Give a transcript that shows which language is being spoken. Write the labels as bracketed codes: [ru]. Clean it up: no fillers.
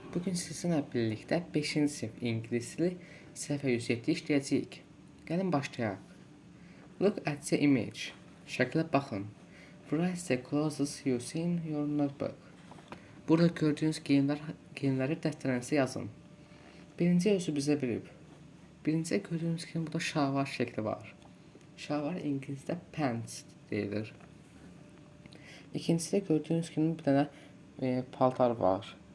[az] Bugün sizinlə birlikdə 5-ci sinif ingilis dili səhifə 107 işləyəcəyik. Gəlin başlayaq. [en] Look at the image. [az] Şəklə baxın. [en] Write the clauses you see in your notebook. [az] Burada gördüyünüz geyimləri dəftərinizə yazın. Birinci özü bizə verib. Birincidə gördüyünüz kimi burada şalvar şəkli var. Şalvar ingilisdə pants deyilir. İkincisidə gördüyünüz kimi bir dənə paltar var.